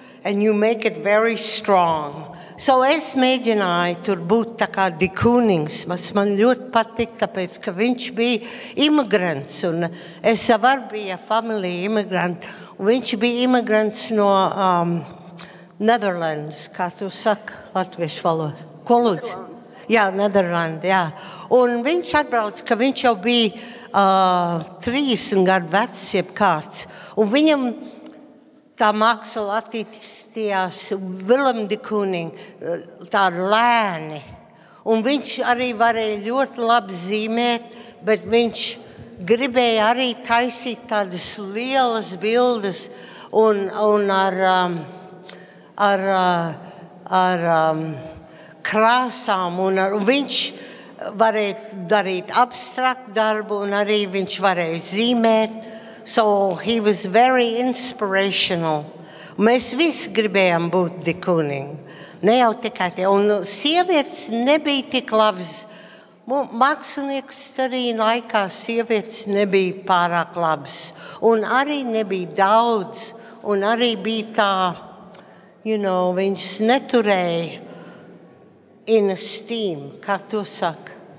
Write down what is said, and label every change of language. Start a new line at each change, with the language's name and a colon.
English: and you make it very strong.
Latvian: So es mēģināju tur būt tā kā dikūnings. Man ļoti patīk, tāpēc, ka viņš bija imigrants, un es jau arī biju familija imigranti, un viņš bija imigrants no Netherlands, kā tu saki latviešu valodā. Ko lūdzu? Jā, Nederlandi, jā. Un viņš atbrauc, ka viņš jau bija 30 gadu vecs, jeb kāds, un viņam tā māksla attīstījās Willem de Kooning, tāda lēni. Un viņš arī varēja ļoti labi zīmēt, bet viņš gribēja arī taisīt tādas lielas bildes un ar krāsām. Un viņš varēja darīt abstraktu darbu, un arī viņš varēja zīmēt.
English: So he was very inspirational.
Latvian: Mēs visi gribējām būt de Kooning. Ne jau tikai tie. Un sievietes nebija tik labas. Mākslinieks arī laikā sievietes nebija pārāk labas. Un arī nebija daudz. Un arī bija tā, viņš neturēja
English: in esteem,
Latvian: kā to saka.